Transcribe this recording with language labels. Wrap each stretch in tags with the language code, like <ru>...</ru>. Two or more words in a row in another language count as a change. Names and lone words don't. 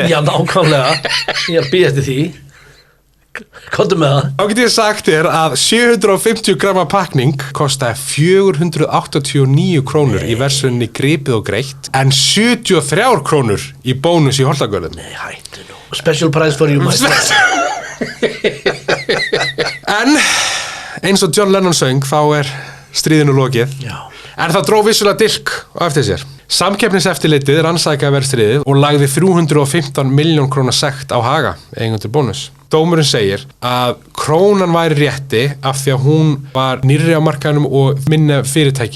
<is>Já, nákvæmlega. Ég er býð eftir því. Komdu með það. Þá get ég sagt þér að 750 gramma pakning kostaði 489 krónur í verslunni Gripið og Greitt en 73 krónur í Bónus í Holtagörðum. Nei, hættu nú.</is> <en>Special price for you, my friend.</en> <is>En eins og John Lennon söng þá stríðinu lokið. Já. En það dró vissulega dilk á eftir sér. Samkeppniseftirlitið rannsakaði verðstríðið og lagði 315 milljón króna sekt á Haga, eigendur Bónus. Dómurinn segir að Krónan væri rétti af því að hún var nýrri á markaðnum og minni fyrirtæki.</is>